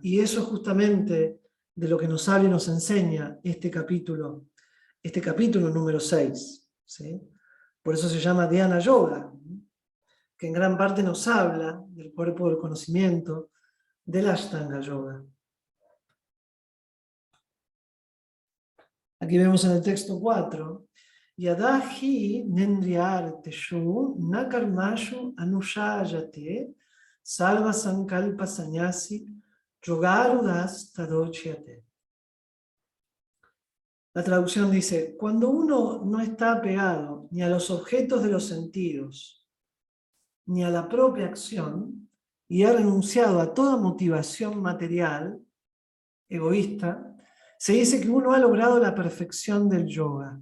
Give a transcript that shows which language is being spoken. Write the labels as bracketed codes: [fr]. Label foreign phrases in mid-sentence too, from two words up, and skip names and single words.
[es] Y eso es justamente de lo que nos habla y nos enseña este capítulo número 6. ¿Sí? Por eso se llama Dhyana Yoga, que en gran parte nos habla del cuerpo del conocimiento, del Ashtanga Yoga. Aquí vemos en el texto 4, [sa] यदा हि नेन्द्रियार्थेषु न कर्मसु अनुषज्जते सर्व सङ्कल्प संन्यासी योगारूढः तदोच्यते. [es] La traducción dice, cuando uno no está apegado ni a los objetos de los sentidos, ni a la propia acción, y ha renunciado a toda motivación material, egoísta, se dice que uno ha logrado la perfección del yoga.